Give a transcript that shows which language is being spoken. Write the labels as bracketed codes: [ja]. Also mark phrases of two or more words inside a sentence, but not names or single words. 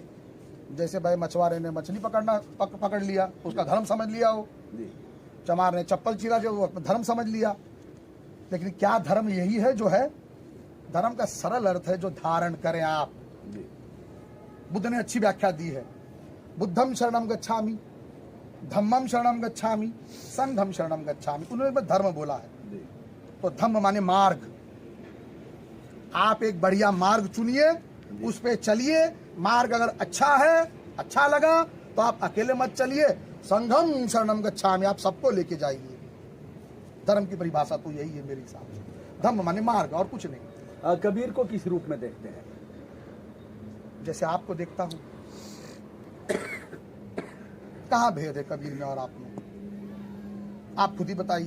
[hi] जैसे भाई मछुआरे ने मछली पकड़ लिया, उसका धर्म समझ लिया हो। जी, चमार ने चप्पल चीरा, जो वो धर्म समझ लिया। लेकिन क्या धर्म यही है जो है? धर्म का सरल अर्थ है जो धारण करें आप। जी, बुद्ध ने अच्छी व्याख्या दी है। [pi] बुद्धम शरणम गच्छामि, धम्मम शरणम गच्छामि, संघम शरणम गच्छामि। [hi] उन्होंने धर्म बोला है। जी, तो धम्म माने मार्ग। आप एक बढ़िया मार्ग चुनिए, उस पे चलिए। मार्ग अगर अच्छा है, अच्छा लगा तो आप अकेले मत चलिए। [pi] संघम शरणम गच्छामि, [hi] आप सबको लेके जाइए। धर्म की परिभाषा तो यही है मेरे हिसाब से। धम्म माने मार्ग और कुछ नहीं। कबीर को किस रूप में देखते हैं? जैसे आपको देखता हूं। कहां भेद है कबीर में और आप में? आप खुद ही बताइए।